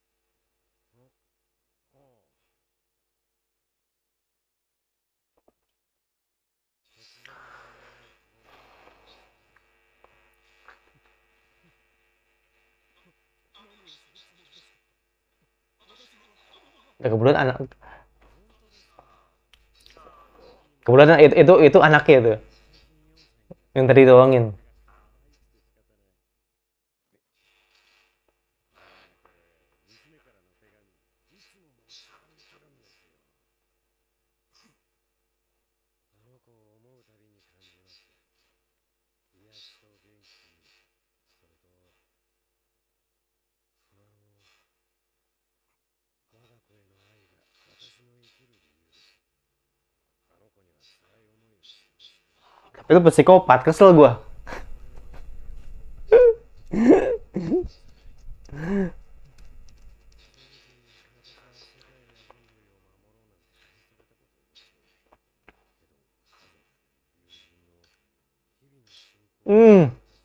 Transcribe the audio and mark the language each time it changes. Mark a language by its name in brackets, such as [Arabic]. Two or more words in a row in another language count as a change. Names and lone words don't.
[Japanese] ああ。突然ご迷惑をおかけして。何をするつもりですか。私には子供が。 [Indonesian] Ya, kebetulan anak [Japanese] 本当ですか。 [Indonesian] kebetulan itu anaknya tuh [Japanese] 最近4歳になって [Indonesian] yang tadi tolongin. [Japanese] 可愛くて仕方ない。これ娘からの手紙、いつも持ち歩いてるんですよ。あの子を思うたびに感じます。癒しと元気、それと不安を。我が子への愛が私の生きる理由です。あの子には辛い思いをしてほしくない。 [Indonesian] Tapi itu psikopat, kesel gua. うん。